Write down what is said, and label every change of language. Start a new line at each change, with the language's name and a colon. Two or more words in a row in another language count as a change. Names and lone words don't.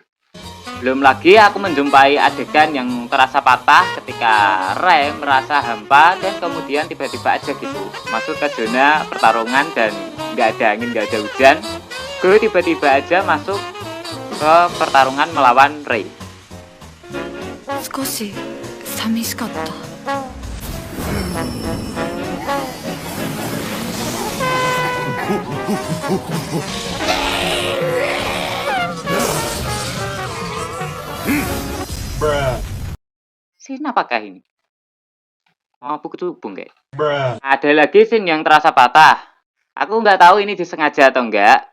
Indonesian: Belum lagi aku menjumpai adegan yang terasa patah ketika Rei merasa hampa dan kemudian tiba-tiba aja gitu masuk ke zona pertarungan dan nggak ada angin, nggak ada hujan. Gue tiba-tiba aja masuk ke pertarungan melawan Rei.
Japanese: 少し寂しかった。
Indonesian: Scene apakah ini? Mabuk cubung kayak. Ada lagi scene yang terasa patah. Aku nggak tahu ini disengaja atau enggak.